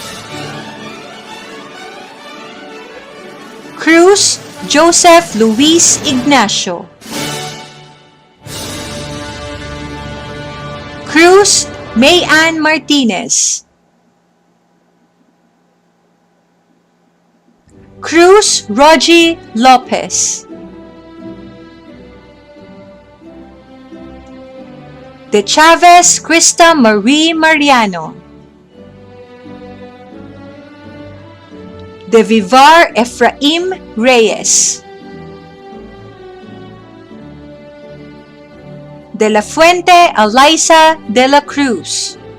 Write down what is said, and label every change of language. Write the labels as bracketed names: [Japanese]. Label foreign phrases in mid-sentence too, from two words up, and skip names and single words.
[Filipino] Cruz Joseph Luis Ignacio. Cruz Mayan Martinez. Cruz Rogie Lopez. De Chavez Krista Marie Mariano. De Vivar Efraim Reyes. De la Fuente Eliza de la Cruz.